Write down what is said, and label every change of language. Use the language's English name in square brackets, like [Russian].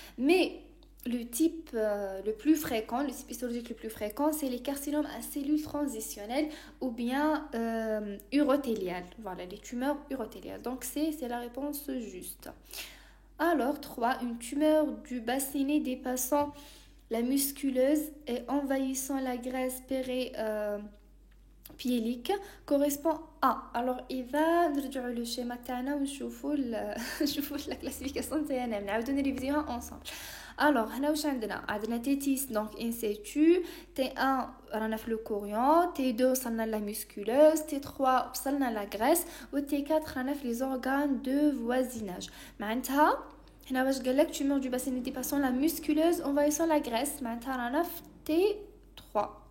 [French] Mais le type le plus fréquent, le type histologique le plus fréquent, c'est les carcinomes à cellules transitionnelles ou bien urothéliales. Voilà, les tumeurs urothéliales. Donc c'est la réponse juste. Alors, 3. Une tumeur du bassinet dépassant la musculeuse et envahissant la graisse pérépiélique correspond à. [Arabic] Alors, إذا نرجعوا [French] le schéma [Arabic] تاعنا ونشوفوا [French] la classification [Arabic] تاعنا نعاودو نريفيزيوها ensemble. [French] Alors, [Arabic] هنا واش عندنا [French] tétis donc in situ, T1 [Arabic] رانا في [French] le corion, T2 وصلنا la musculeuse, T3 وصلنا la graisse و T4 رانا في les organes de voisinage. [Arabic] معناتها هنا واش قالك [French] tumeur du bassin dépassant la musculeuse envahissant la graisse [Arabic] معناتها رانا في [French] T3.